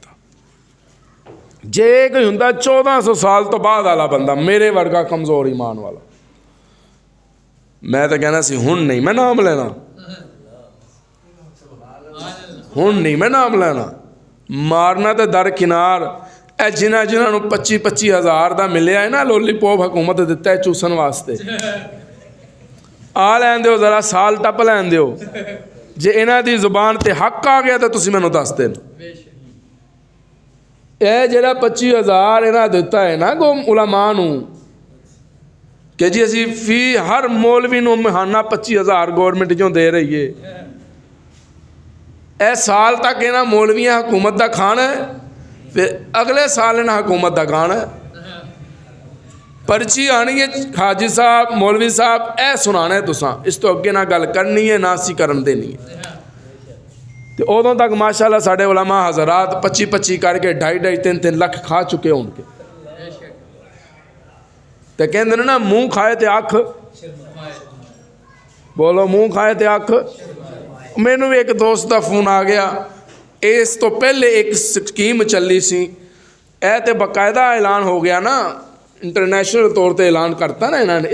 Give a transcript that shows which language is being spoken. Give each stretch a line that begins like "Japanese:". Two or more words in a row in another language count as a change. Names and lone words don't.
Punjabi: جے کوئی ہوندا 1400 سال تو بعد والا بندہ میرے ورگا کمزور ایمان والا، میں تو کہنا سی ہن نہیں میں نام لینا، ہن نہیں میں نام لینا، مارنا تے در کنار۔ اے جنہاں نو 25-25 ہزار دا ملیا ہے نا لولی پوپ حکومت دیتا ہے چوسن واسطے، آ لین دیو ذرا سال ٹپ لین دیو، جے انہاں دی زبان تے حق آ گیا تو تسی مینوں دس دین۔ اے جڑا 25,000 انہاں دیتا ہے نا گو علماء نو کہ جی اسی فی ہر مولوی نو مہانہ 25,000 گورنمنٹ جو دے رہی ہے، اے سال تک انہاں مولویاں حکومت دا کھانا ہے، پھر اگلے سال انہاں حکومت دا کھانا ہے۔ پرچی آنی ہے حاجی صاحب مولوی صاحب اے سنانا ہے تساں، اس تو اگے نہ گل کرنی ہے نہ اسی کرن دینی ہے. تو اودوں تک ماشاءاللہ ساڈے علماء حضرات 25-25 کر کے 2.5 3-3 لاکھ
Hindi: खा चुके होंगे। तो कहते हैं ना
Punjabi: منہ کھائے تو اکھ,
Hindi: बोलो
Punjabi: منہ کھائے تو اکھ. مینوں بھی ایک دوست کا فون آ گیا، اس تو پہلے ایک سکیم چلی سی، اے تو باقاعدہ اعلان ہو گیا نا، انٹرنیشنل طور پر اعلان کرتا نا انہوں نے.